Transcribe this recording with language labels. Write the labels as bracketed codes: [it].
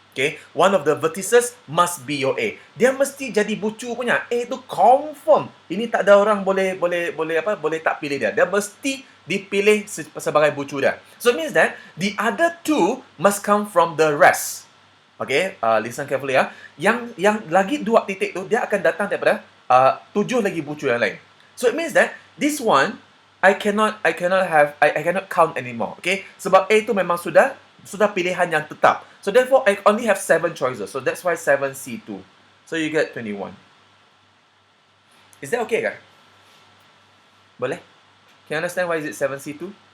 [en] Okay, one of the vertices must be your A. [ms] Dia mesti jadi bucu punya. A tu confirm. Ini tak ada orang boleh tak pilih dia. Dia mesti dipilih sebagai bucu dia. [en] So it means that the other two must come from the rest. Okay, listen carefully ya. [ms] Yang lagi 2 titik tu dia akan datang daripada 7 lagi bucu yang lain. [en] So it means that this one I cannot count anymore. [ms] Okay, sebab A tu memang sudah pilihan yang tetap. [en] So therefore I only have 7 choices. So that's why 7C2. So you get 21. Is that okay, guys? [ms] Boleh? [en] Can you understand why is it 7C2?